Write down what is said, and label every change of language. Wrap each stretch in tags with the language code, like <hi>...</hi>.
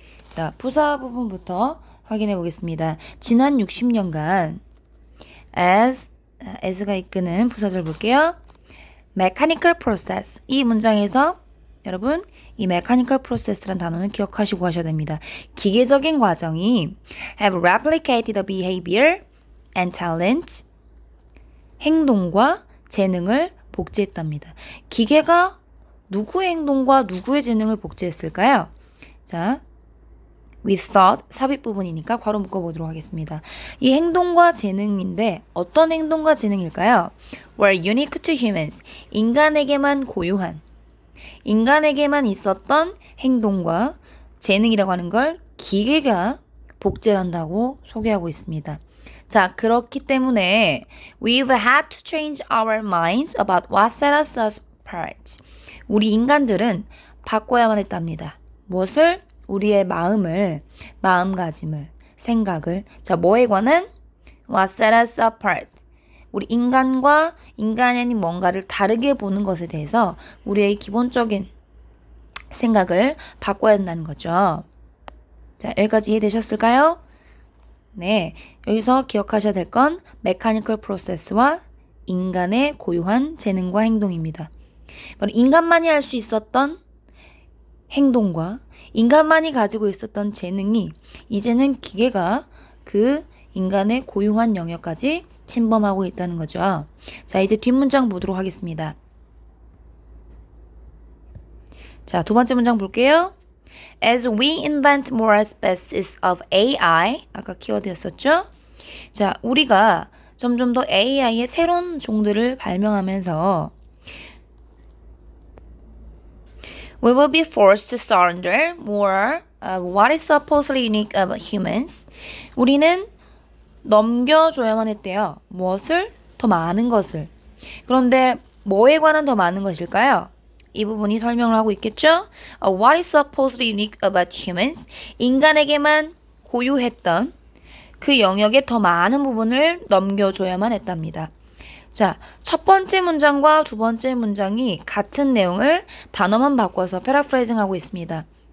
<ko>자, 부사 부분부터 확인해 보겠습니다. 지난 60년간 as가 이끄는 부사절 볼게요.</ko> <en>mechanical process.</en> <ko>이 문장에서 여러분 이 mechanical process라는 단어는 기억하시고 하셔야 됩니다. 기계적인 과정이</ko> <en>have replicated the behavior and talent.</en> <ko>행동과 재능을 복제했답니다. 기계가 누구의 행동과 누구의 재능을 복제했을까요? 자,</ko> <en>with thought</en> <ko>삽입 부분이니까 괄호 묶어보도록 하겠습니다. 이 행동과 재능인데 어떤 행동과 재능일까요?</ko> <en>were unique to humans.</en> <ko>인간에게만 고유한, 인간에게만 있었던 행동과 재능이라고 하는 걸 기계가 복제한다고 소개하고 있습니다. 자, 그렇기 때문에</ko> <en>we've had to change our minds about what set us apart.</en> <ko>우리 인간들은 바꿔야만 했답니다. 무엇을? 우리의 마음가짐을, 생각을. 자, 뭐에 관한?</ko> <en>What set us apart.</en> <ko>우리 인간과 인간이 아닌 뭔가를 다르게 보는 것에 대해서 우리의 기본적인 생각을 바꿔야 한다는 거죠. 자, 여기까지 이해되셨을까요? 네, 여기서 기억하셔야 될 건 메카니컬 프로세스와 인간의 고유한 재능과 행동입니다. 바로 인간만이 할 수 있었던 행동과 인간만이 가지고 있었던 재능이 이제는 기계가 그 인간의 고유한 영역까지 침범하고 있다는 거죠. 자, 이제 뒷문장 보도록 하겠습니다. 자, 두 번째 문장 볼게요.</ko> <en>As we invent more species of AI,</en> <ko>아까 키워드였었죠? 자, 우리가 점점 더 AI의 새로운 종들을 발명하면서</ko> <en>we will be forced to surrender more of what is supposedly unique of humans.</en> <ko>우리는 넘겨줘야만 했대요. 무엇을? 더 많은 것을. 그런데 뭐에 관한 더 많은 것일까요? 이 부분이 설명을 하고 있겠죠?</ko> <en>What is supposedly unique about humans?</en> <ko>인간에게만 고유했던 그 영역의 더 많은 부분을 넘겨줘야만 했답니다. 자, 첫 번째 문장과 두 번째 문장이 같은 내용을 단어만 바꿔서 패러프레이징 하고 있습니다.</ko>